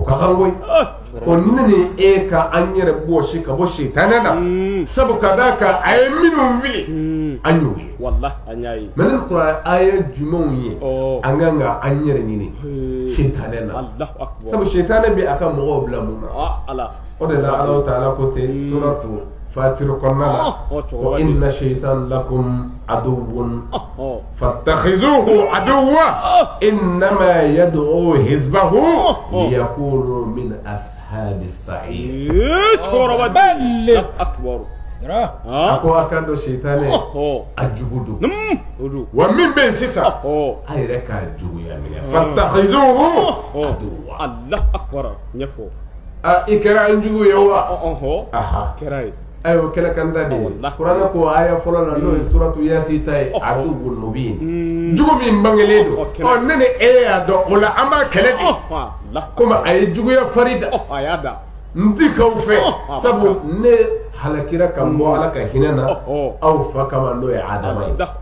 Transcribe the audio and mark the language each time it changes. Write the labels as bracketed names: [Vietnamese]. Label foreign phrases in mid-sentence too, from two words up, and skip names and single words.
[Bambara] o ka kan koyi o ne ni e ka an yɛrɛ bɔsi ka bɔ Sitana na sabu ka d'a kan a ye minnu wuli an y'o ye wallahi an y'a ye mɛ ne kuranɛ a ye jumɛnw ye an kan ka an yɛrɛ ɲini Sitana na sabu Sitana bɛ a ka mɔgɔw bila mun na o de la Alahu Taala ko ten suratu Fatir kɔnɔna la [Arabic] وإن الشيطان لكم عدو فاتخذوه عدوا إنما يدعو حزبه ليكونوا من أصحاب السعير choraba balli akbar [Bambara] a ko a ka dɔn Sitana a jugu don wa min bɛ yen sisan a yɛrɛ k'a juguya minɛ [Arabic] فاتخذوه عدوا الله أكبر [Bambara] ɲɛfɔ i kɛra an jugu ye wa kɛra ye ayo kɛlɛ kanda de kuranɛ ko aya fɔlɔ la n'o ye suratu Yasin ta ye [Arabic] عدو مبين [Bambara] jugu min bangelen don ne ni e y'a dɔn o la an b'a kɛlɛ de komi a ye juguya farida n ti k'aw fɛ sabu ne halakira ka bɔ Ala ka hinɛ na aw fa kama n'o ye Adama ye